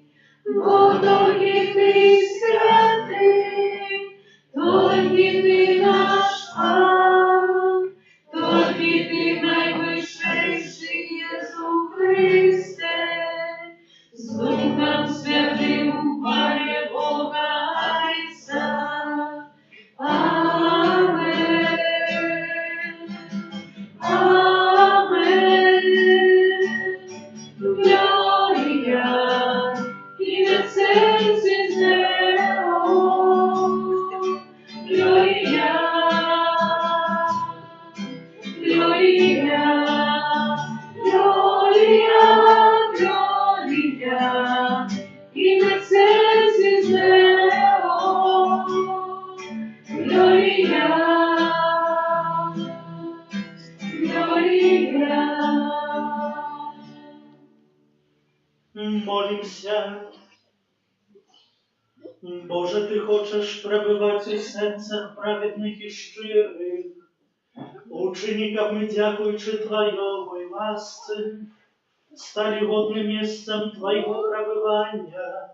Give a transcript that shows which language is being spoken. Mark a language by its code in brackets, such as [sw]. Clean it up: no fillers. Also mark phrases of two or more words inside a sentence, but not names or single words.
[uk] Бо тільки Ти святий, тільки Ти наш Пан, тільки Ти найвищий Єсу Христе, з Духом Святим у парі Бога Отця. [la] Amen. Amen. Gloria in excelsis Deo. Gloria. Gloria. Gloria. Gloria in excelsis Deo. Gloria, Gloria. [uk] Молимся. Боже, Ти хочеш пребивати у серцях праведних і щирих. Ученикам ми, дякуючи Твоєї ласці, стали годним місцем Твоєго пребывання.